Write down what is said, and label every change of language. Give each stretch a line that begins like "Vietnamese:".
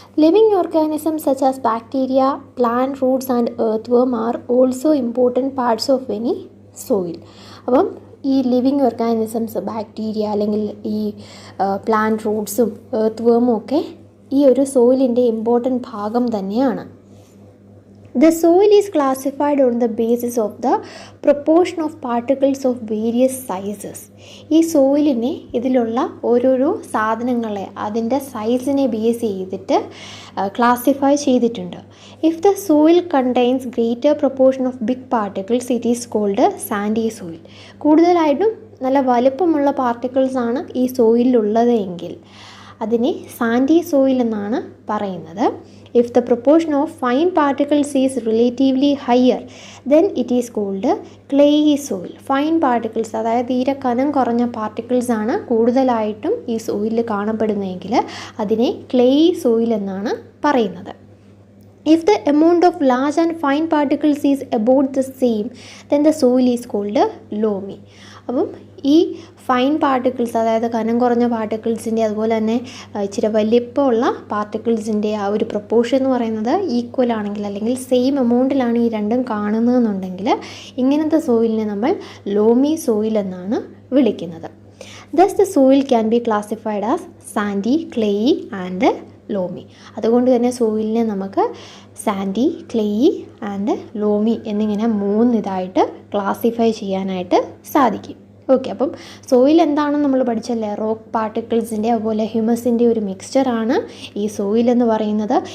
English: Living organisms such as bacteria, plant roots and earth worm are also important parts of any soil.
Malayalam: അപ്പം ഈ living organisms, bacteria അല്ലെങ്കിൽ ഈ plant റൂട്ട്സും earth വേമും ഒക്കെ ഈ ഒരു സോയിലിൻ്റെ ഇമ്പോർട്ടൻറ്റ് ഭാഗം തന്നെയാണ്.
English: The soil is classified on the basis of the proportion of particles of various sizes.
Malayalam: ഈ സോയിലിനെ ഇതിലുള്ള ഓരോരോ സാധനങ്ങളെ അതിൻ്റെ സൈസിനെ ബേസ് ചെയ്തിട്ട് ക്ലാസിഫൈ ചെയ്തിട്ടുണ്ട്.
English: If the soil contains greater proportion of big particles it is called sandy soil.
Malayalam: കൂടുതലായിട്ടും നല്ല വലുപ്പമുള്ള പാർട്ടിക്കിൾസാണ് ഈ സോയിലുള്ളത് എങ്കിൽ അതിനെ സാൻഡി സോയിൽ എന്നാണ് പറയുന്നത്.
English: If the proportion of fine particles is relatively higher then it is called clayey soil.
Malayalam: Fine particles, അതായത് തീരെ കനം കുറഞ്ഞ പാർട്ടിക്കിൾസാണ് കൂടുതലായിട്ടും ഈ സോയിലിൽ കാണപ്പെടുന്നതെങ്കിൽ അതിനെ ക്ലേയി സോയിൽ എന്നാണ് പറയുന്നത്.
English: If the amount of large and fine particles is about the same, then the soil is called loamy.
Malayalam: അപ്പം ഈ ഫൈൻ പാർട്ടിക്കിൾസ്, അതായത് കനം കുറഞ്ഞ പാർട്ടിക്കിൾസിൻ്റെ അതുപോലെ തന്നെ ഇച്ചിരി വലിപ്പമുള്ള പാർട്ടിക്കിൾസിൻ്റെ ആ ഒരു പ്രൊപ്പോർഷൻ എന്ന് പറയുന്നത് ഈക്വൽ ആണെങ്കിൽ അല്ലെങ്കിൽ സെയിം എമൗണ്ടിലാണ് ഈ രണ്ടും കാണുന്നതെന്നുണ്ടെങ്കിൽ ഇങ്ങനത്തെ സോയിലിനെ നമ്മൾ ലോമി സോയിൽ എന്നാണ് വിളിക്കുന്നത്.
English: Thus the soil can be classified as sandy, clayey and loamy.
Malayalam: അതുകൊണ്ട് തന്നെ സോയിലിനെ നമുക്ക് സാൻഡി, ക്ലേയി ആൻഡ് ലോമി എന്നിങ്ങനെ 3 ഇതായിട്ട് ക്ലാസിഫൈ ചെയ്യാനായിട്ട് സാധിക്കും. ഓക്കെ, അപ്പം സോയിൽ എന്താണെന്ന് നമ്മൾ പഠിച്ചല്ലേ, റോക്ക് പാർട്ടിക്കിൾസിൻ്റെ അതുപോലെ ഹ്യൂമസിൻ്റെ ഒരു മിക്സ്ചറാണ് ഈ സോയിൽ എന്ന് പറയുന്നത്.